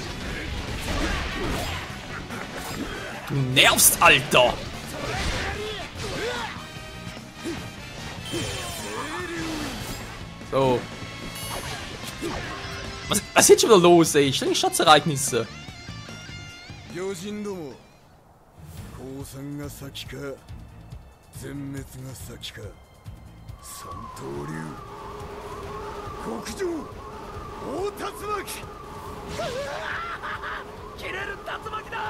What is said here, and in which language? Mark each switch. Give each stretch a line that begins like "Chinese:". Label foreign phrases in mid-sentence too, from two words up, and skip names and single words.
German: Du nervst, Alter! So. Was ist jetzt schon wieder los, ey? Ständig Schatzereignisse.
Japanese: 余人ども、降参が先か全滅が先か。三刀流極上大竜巻。切れる竜巻だ。